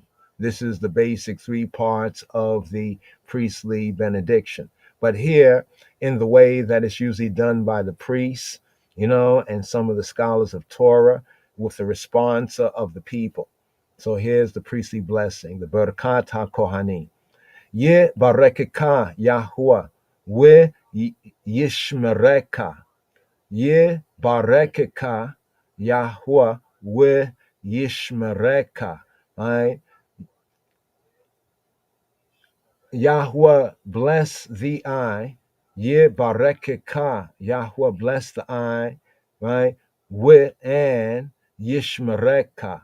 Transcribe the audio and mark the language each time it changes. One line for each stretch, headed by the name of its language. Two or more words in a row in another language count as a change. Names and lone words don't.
English: This is the basic three parts of the priestly benediction. But here, in the way that it's usually done by the priests, and some of the scholars of Torah, with the response of the people. So here's the priestly blessing, the
Hebrew: ברכת הכהנים. יברכך יהוה, וישמרך. יברכך יהוה, וישמרך. Right?
English: Yahweh bless the eye.
Hebrew: יברכך.
English: Yahweh bless the eye. Right?
Hebrew: We and ישמרך.